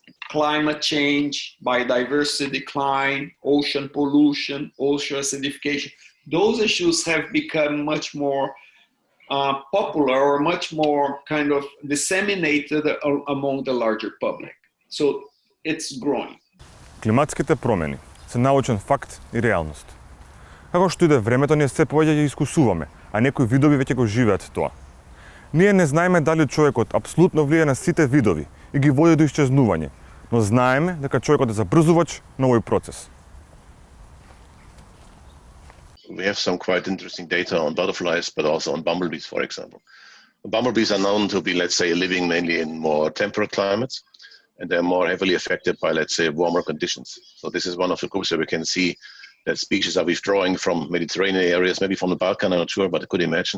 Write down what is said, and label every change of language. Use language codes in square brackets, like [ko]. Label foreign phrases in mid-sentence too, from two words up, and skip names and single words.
[en] Climate change, biodiversity decline, ocean pollution, ocean acidification. Those issues have become much more popular or much more kind of disseminated among the larger public. So it's growing. [mk] Климатските промени се научен факт и реалност. Како што иде времето, ние се повеќе ги искусуваме, а некои видови веќе го живеат тоа. Ние не знаеме дали човекот апсолутно влијае на сите видови и ги води до исчезнување, но знаеме дека човекот е забрзувач на овој процес. [en] We have some quite interesting data on butterflies, but also on bumblebees, for example. Bumblebees are known to be, let's say, living mainly in more temperate climates, and they're more heavily affected by, let's say, warmer conditions. So this is one of the groups where we can see that species are withdrawing from Mediterranean areas, maybe from the Balkan, I'm not sure, but I could imagine.